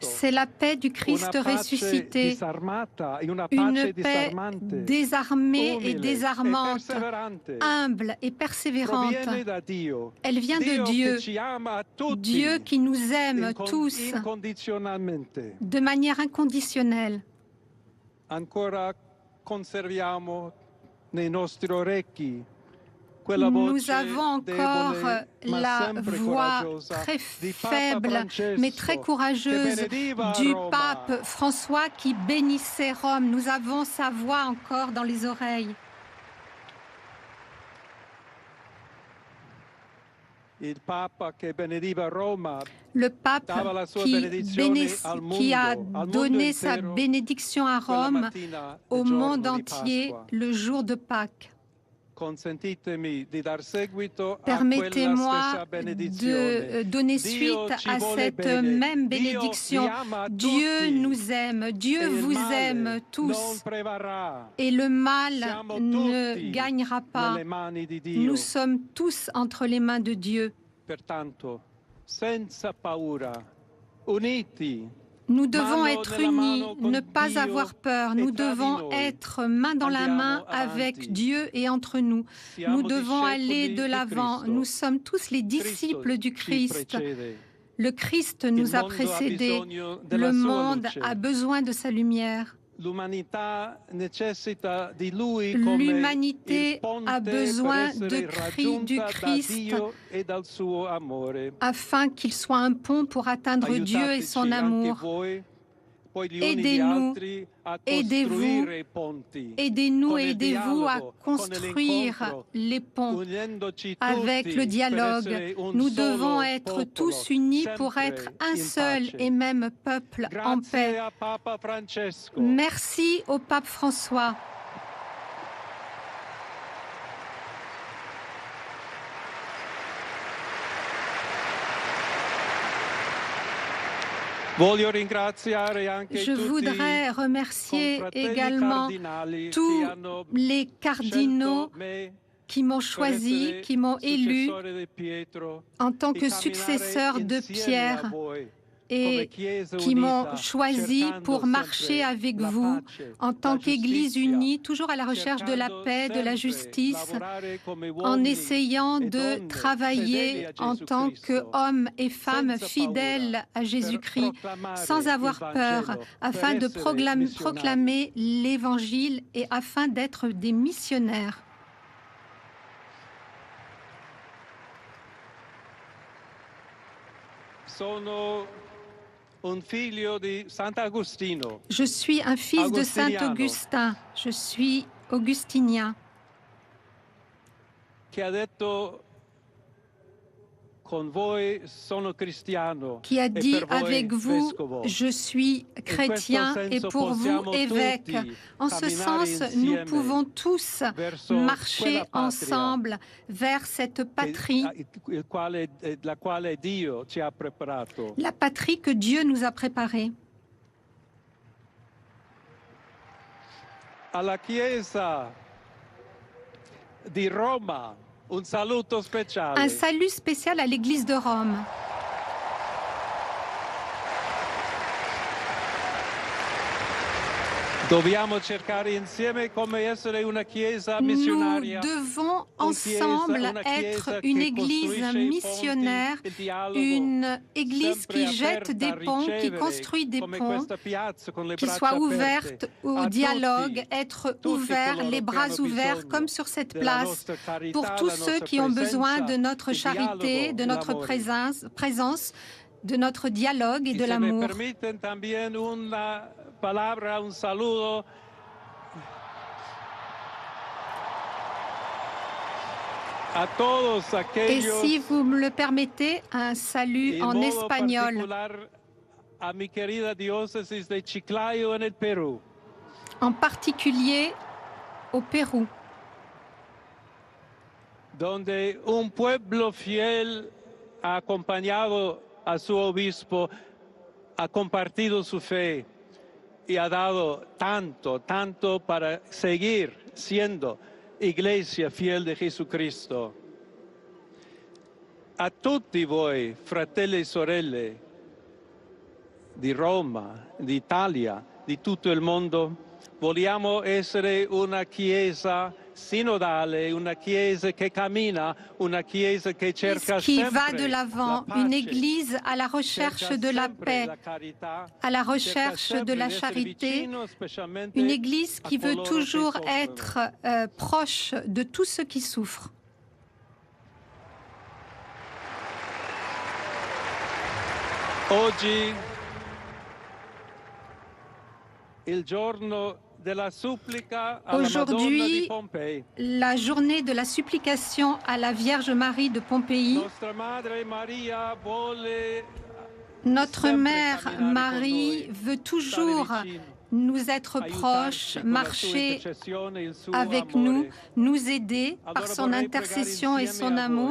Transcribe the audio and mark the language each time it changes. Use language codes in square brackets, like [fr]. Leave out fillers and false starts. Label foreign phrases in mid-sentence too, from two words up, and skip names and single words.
[fr] C'est la paix du Christ [it] Una pace [fr] ressuscité. [it] disarmata e una [fr] Une [it] pace [fr] paix [it] disarmante, [fr] désarmée et [it] umile [fr] désarmante, [it] perseverante. [fr] humble et persévérante. [it] Proviene da Dio. [fr] Elle vient de [it] Dio [fr] Dieu, [it] che ci ama a tutti, [fr] Dieu qui nous aime tous [it] incondizionalmente. [fr] de manière inconditionnelle. [it] Ancora conserviamo nei nostri orecchi quella [fr] Nous [it] voce [fr] avons encore [it] debole, ma [fr] la [it] sempre [fr] voix [it] coraggiosa [fr] très [it] di Papa [fr] faible [it] Francesco, [fr] mais très [it] che [fr] courageuse [it] benediva [fr] du [it] Roma. [fr] pape François qui bénissait Rome. Nous avons sa voix encore dans les oreilles. [it] Il Papa che benediva Roma [fr] Le pape [it] dava la sua [fr] qui, [it] benedizione al [fr] qui a [it] mondo [fr] donné sa [it] intero [fr] bénédiction à [it] quella [fr] Rome [it] mattina [fr] au [it] del giorno [fr] monde [it] di [fr] entier [it] Pasqua. [fr] le jour de Pâques. [it] Consentitemi di dar seguito a quella [fr] Permettez-moi [it] stessa benedizione. [fr] de donner [it] Dio [fr] suite [it] ci [fr] à [it] vuole [fr] cette [it] bene. [fr] même [it] Dio [fr] bénédiction. [it] vi ama a [fr] Dieu [it] tutti. [fr] nous aime, Dieu [it] E il [fr] vous [it] male [fr] aime [it] non [fr] tous. [it] prevarrà. [fr] Et le mal [it] Siamo [fr] ne [it] tutti [fr] gagnera pas. [it] nelle mani di Dio. [fr] Nous sommes tous entre les mains de Dieu. [it] Pertanto, senza paura, uniti, [fr] Nous devons [it] mano [fr] être [it] nella [fr] unis, [it] mano con [fr] ne pas [it] Dio [fr] avoir peur. Nous [it] e tra di [fr] devons [it] noi. [fr] être main dans la main [it] Andiamo [fr] avec [it] avanti. [fr] Dieu et entre nous. [it] Siamo [fr] Nous devons aller [it] discepoli [fr] de [it] di [fr] l'avant. [it] Cristo. [fr] Nous sommes tous les [it] Cristo [fr] disciples du [it] ci [fr] Christ. [it] precede. [fr] Le Christ nous a [it] mondo ha [fr] précédés. [it] bisogno della [fr] Le [it] sua [fr] monde [it] luce. [fr] a besoin de sa lumière. [it] L'umanità necessita di lui come [fr] L'humanité [it] il ponte [fr] a besoin [it] per essere [fr] du [it] raggiunta da [fr] Christ [it] Dio e dal suo amore. [fr] afin qu'il soit un pont pour atteindre Dieu et son [it] Aiutateci anche [fr] amour. [it] voi, poi gli uni gli [fr] Aidez-nous, [it] altri, a [fr] aidez-vous, [it] costruire i ponti. [fr] Aidez-nous [it] con [fr] et [it] il [fr] aidez-vous à [it] dialogo, [fr] construire [it] con l'incontro, [fr] les ponts [it] uniendoci [fr] avec [it] tutti [fr] le [it] per [fr] dialogue. [it] essere un [fr] Nous [it] solo [fr] devons être [it] popolo, [fr] tous unis pour [it] sempre [fr] être un [it] in [fr] seul [it] pace. [fr] et même peuple en [it] Grazie [fr] paix. [it] a Papa Francesco. [fr] Merci au pape François. [it] Voglio ringraziare anche [fr] Je [it] tutti [fr] voudrais remercier [it] confratelli [fr] également [it] cardinali [fr] tous [it] che hanno [fr] les cardinaux [it] scelto me [fr] qui m'ont [it] per [fr] choisi, [it] essere [fr] qui m'ont élu [it] successore di Pietro, [fr] en tant [it] di [fr] que [it] camminare [fr] successeur de [it] insieme a [fr] Pierre [it] voi, [fr] et [it] come Chiesa [fr] qui m'ont [it] unita, [fr] choisi [it] cercando [fr] pour marcher [it] sempre [fr] avec [it] la [fr] vous [it] pace, [fr] en tant [it] la [fr] qu'Église [it] giustizia, [fr] unie, toujours à la recherche de la [it] cercando [fr] paix, de la [it] sempre [fr] justice, [it] lavorare come [fr] en [it] uomini [fr] essayant [it] e [fr] de [it] donne fedeli [fr] travailler [it] a [fr] en [it] Gesù [fr] tant [it] Cristo, [fr] qu'hommes et femmes [it] senza [fr] fidèles [it] paura, [fr] à [it] per [fr] Jésus-Christ, [it] proclamare [fr] sans avoir [it] il [fr] peur, [it] Vangelo, [fr] afin [it] per [fr] de [it] essere missionari. [fr] proclamer l'Évangile et afin d'être des missionnaires. [it] Sono un figlio di Sant'Agostino, [fr] Je suis un fils de Saint [it] Agostiniano. [fr] Augustin. Je suis augustinien. [it] che ha detto con voi sono cristiano [fr] Qui a [it] e [fr] dit [it] per voi [fr] avec vous, [it] vescovo. [fr] je suis chrétien et pour vous évêque. En ce sens, nous pouvons tous marcher ensemble vers cette patrie, [it] la quale Dio ci ha preparato. [fr] la patrie que Dieu nous a préparée. [it] Alla Chiesa di Roma Un saluto speciale. [fr] Un salut spécial à l'Église de Rome. [it] Dobbiamo cercare insieme come essere una chiesa missionaria. [fr] Nous devons ensemble être une église missionnaire, une église qui jette des ponts, qui construit des ponts, qui soit ouverte au dialogue, être ouvert, les bras ouverts comme sur cette place, pour tous ceux qui ont besoin de notre charité, de notre présence, de notre dialogue et de l'amour. [es] Palabra, un saludo. A todos [fr] Et [es] aquellos, [fr] si vous me le permettez, un salut en espagnol. [es] A mi querida diócesis de Chiclayo en el Perú. [fr] En particulier au Pérou. [es] Donde un pueblo fiel ha acompañado a su obispo, ha compartido su fe y ha dado tanto para seguir siendo iglesia fiel de Jesucristo. [it] A tutti voi, fratelli e sorelle di Roma, d'Italia, di tutto il mondo, vogliamo essere una chiesa synodale, una chiesa che cammina, una chiesa che cerca [fr] qui [it] sempre [fr] va de l'avant, une église à la recherche de la paix, à la recherche de la charité, une église qui veut toujours être proche de tous ceux qui souffrent. [it] Oggi, il giorno [fr] Aujourd'hui, la journée de la supplication à la Vierge Marie de Pompéi, notre Mère Marie veut toujours nous être proches, marcher avec nous, nous aider par son intercession et son amour.